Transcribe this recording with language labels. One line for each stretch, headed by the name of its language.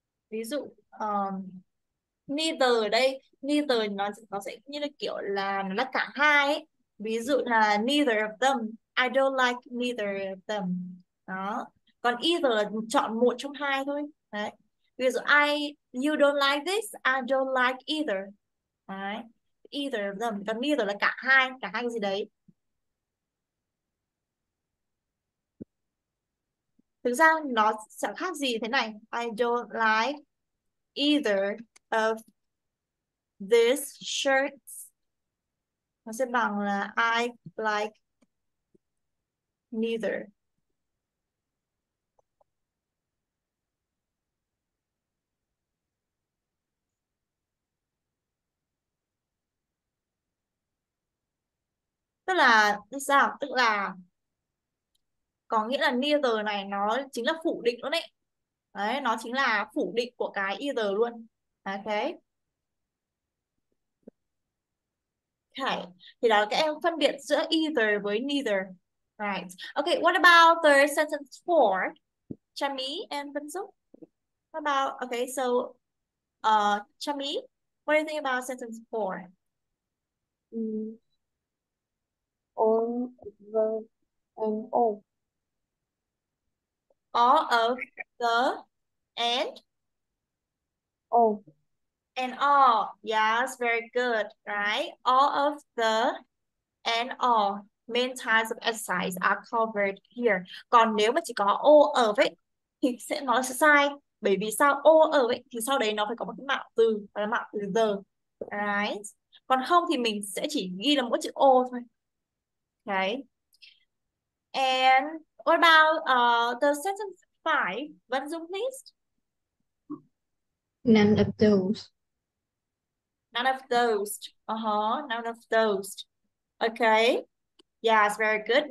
Vietnamese: Ví dụ neither ở đây, neither nó sẽ như là kiểu là nó là cả hai ấy. Ví dụ là
English: neither of them, I don't like neither of them.
Vietnamese: Đó. Còn either là chọn một trong hai thôi. Đấy. Ví dụ
English: you don't like this, I don't like either. Đấy. Either of them.
Vietnamese: Còn neither là cả hai cái gì đấy. Thực ra nó chẳng khác gì thế này.
English: I don't like either of these shirts.
Vietnamese: Nó sẽ bằng là
English: I like neither.
Vietnamese: Tức là sao? Tức là có nghĩa là neither này nó chính là phủ định luôn đấy. Đấy, nó chính là phủ định của cái either luôn. Ok. Okay. Thì đó là các em phân biệt giữa either với neither.
English: Right. Okay, what about the sentence 4? Chami and Benzo? What about, okay, so Chami, what do you think about sentence 4? All the and all. All of the and All. and all. Yes, very good, right? All of the and all main types of exercise are covered here.
Vietnamese: Còn nếu mà chỉ có all of ấy thì nó sẽ sai. Bởi vì sao? All of ấy thì sau đấy nó phải có một cái mạo từ, và là mạo từ the. Right? Còn không thì mình sẽ chỉ ghi là mỗi chữ all thôi.
English: Okay. And what about the sentence 5? Văn Dung, please. None of those. None of those. None of those. Okay. Yes, very good.